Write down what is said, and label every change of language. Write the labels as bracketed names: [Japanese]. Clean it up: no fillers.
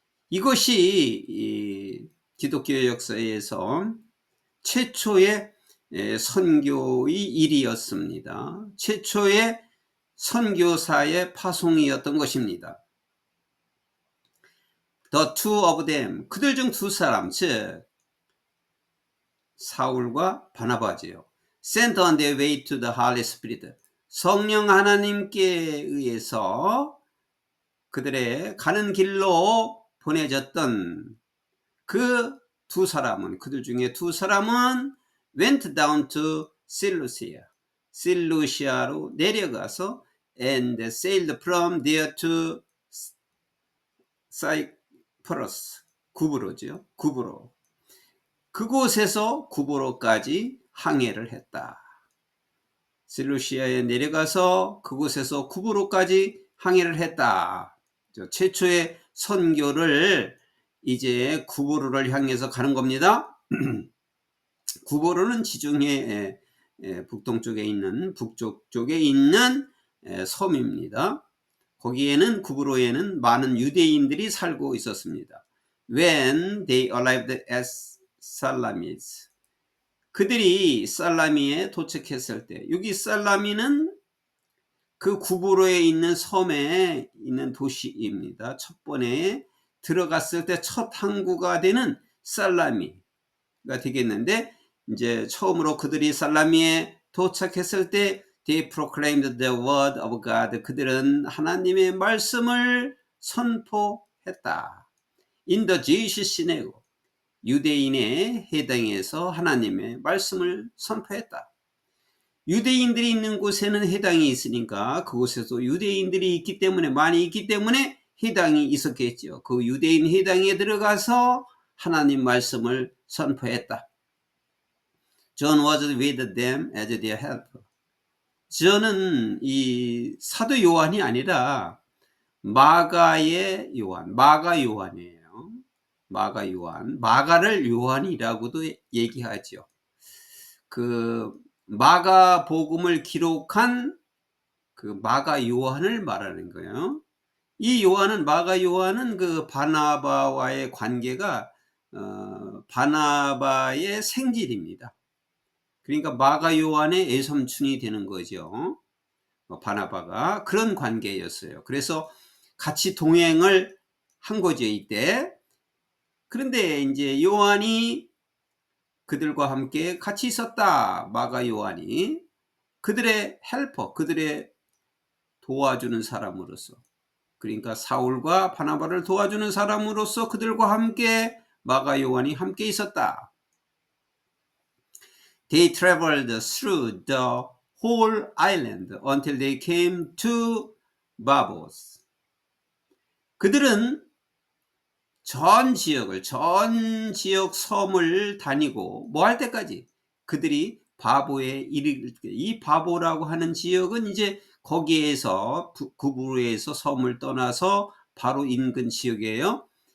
[Korean] 이것이 기독교 역사에서 최초의 선교의 일이었습니다. 최초의 선교사의 파송이었던 것입니다. [English] The two of them, [Korean] 그들 중 두 사람, 즉 사울과 바나바지요. [English] Sent on their way to the Holy Spirit. [Korean] 성령 하나님께 의해서 그들의 가는 길로 보내졌던 그 두 사람은, 그들 중에 두 사람은 [English] went down to [Korean] 실루시아로 내려가서 [English] and sailed from there to [Korean] 사이프러스, 구브로. 그곳에서 구브로까지 항해를 했다. 실루시아에 내려가서 그곳에서 구브로까지 항해를 했다. 최초의 선교를 이제 구브로를 향해서 가는 겁니다. 구브로는 지중해 북쪽 쪽에 있는 섬입니다. 거기에는, 구브로에는 많은 유대인들이 살고 있었습니다. [English] When they arrived at 살라미스. [Korean] 그들이 살라미에 도착했을 때, 여기 살라미는 그 구브로에 있는 섬에 있는 도시입니다. 첫 번에 들어갔을 때 첫 항구가 되는 살라미가 되겠는데, 이제 처음으로 그들이 살라미에 도착했을 때 [English] They proclaimed the word of God. [Korean] 그들은 하나님의 말씀을 선포했다. [English] In the Jewish synagogue, [Korean] 유대인의 회당에서 하나님의 말씀을 선포했다. 유대인들이 있는 곳에는 회당이 있으니까 그곳에서 유대인들이 있기 때문에, 많이 있기 때문에 회당이 있었겠죠. 그 유대인 회당에 들어가서 하나님 말씀을 선포했다. [English] John was with them as their helper. [Korean] 저는 이 사도 요한이 아니라 마가의 요한, 마가 요한이에요. 마가 요한, 마가를 요한이라고도 얘기하죠. 그 마가 복음을 기록한 그 마가 요한을 말하는 거예요. 이 요한은, 마가 요한은 그 바나바와의 관계가 바나바의 생질입니다. 그러니까 마가 요한의 애삼촌이 되는 거죠. 바나바가 그런 관계였어요. 그래서 같이 동행을 한 거죠, 이때. 그런데 이제 요한이 그들과 함께 같이 있었다. 마가 요한이 그들의 헬퍼, 그들의 도와주는 사람으로서, 그러니까 사울과 바나바를 도와주는 사람으로서 그들과 함께 마가 요한이 함께 있었다. [English] They traveled through the whole island until they came to Babos. [Korean] 그들은 전 지역 섬을 다니고 뭐 할 때까지, 그들이 바보에 이르길 때, 이 바보라고 하는 지역은 이제 거기에서 구부로에서 섬을 떠나서 바로 인근 지역이에요.